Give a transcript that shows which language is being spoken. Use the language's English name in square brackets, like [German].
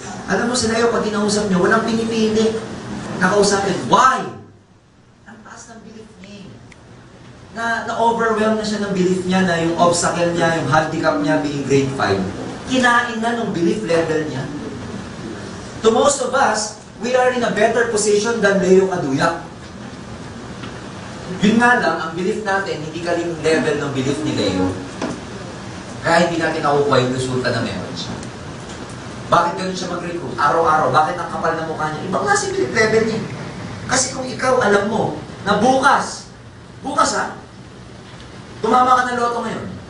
[Filipino] Alam mo, sila yung pag kinausap nyo, walang pinipili. Nakausapin, why? Ang taas ng belief niya. Na-overwhelm na siya ng belief niya na yung obstacle niya, yung handicap niya being grade 5. Kinain na ng belief level niya. [English] To most of us, we are in a better position than Leo Kaduyak. [Filipino] Yun nga lang, ang belief natin, hindi ka rin level ng belief ni Leo. Kaya hindi natin nakukuha yung resulta na meron siya. Bakit ganun siya mag-recruit? Araw-araw, bakit ang kapal na mukha niya? Ibang klase belief level niya. Kasi kung ikaw alam mo na bukas ha, tumama ka ng loto ngayon.